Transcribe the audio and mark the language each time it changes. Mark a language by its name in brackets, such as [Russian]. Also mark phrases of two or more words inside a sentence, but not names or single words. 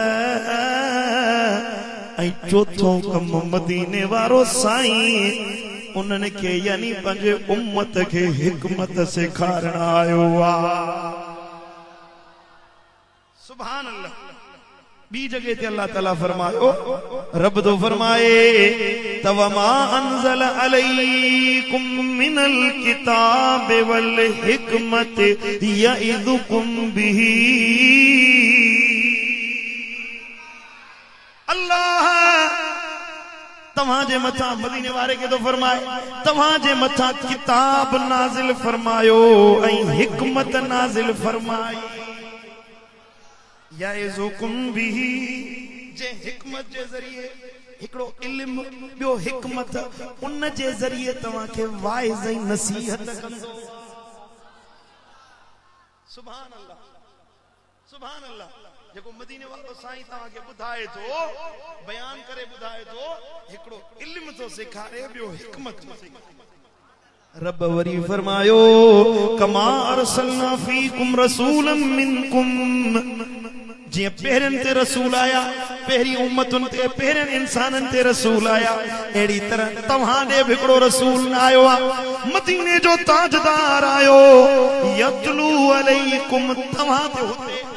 [Sindhi] ऐं चौथों कम मदीने वारो साईं उन्हनि खे यानी पंहिंजे उम्मत खे हिकमत सेखारण आयो आहे [Arabic] سبحان الله [Sindhi] ॿी जगह ते अल्लाह ताला फरमायो रब तो फरमाए [Arabic] توما أنزل عليكم من الكتاب والحكمة يعظكم به [Sindhi] अल्लाह तव्हांजे मथा मदीने वारे के तो फरमाए तव्हांजे मथा किताब नाज़िल फरमायो ऐं हिकमत नाज़िल फरमाई [Arabic] يعظكم به [Sindhi] जे हिकमत जे ज़रिए हिकड़ो इल्म ॿियो हिकमत उन जे ज़रिए तव्हांखे वाइज़ ऐं नसीहत कंदो सुभान [Arabic] الله سبحان الله [Sindhi] जेको मदीने वारो साईं तव्हांखे ॿुधाए थो बयान करे ॿुधाए थो हिकड़ो इल्म थो सेखारे ॿियो हिकमत थो सेखारे रब वरी फरमायो [Arabic] كما أرسلنا فيكم رسولا منكم [Sindhi] जी पहिरन ते रसूल आया पहिरी उम्मतुन ते पहिरन इंसानन ते रसूल आया एड़ी तरह तव्हां दे हिकड़ो रसूल आयो आ मदीने जो ताजदार आयो [Arabic] يتلو عليكم [Sindhi] तव्हां ते हुते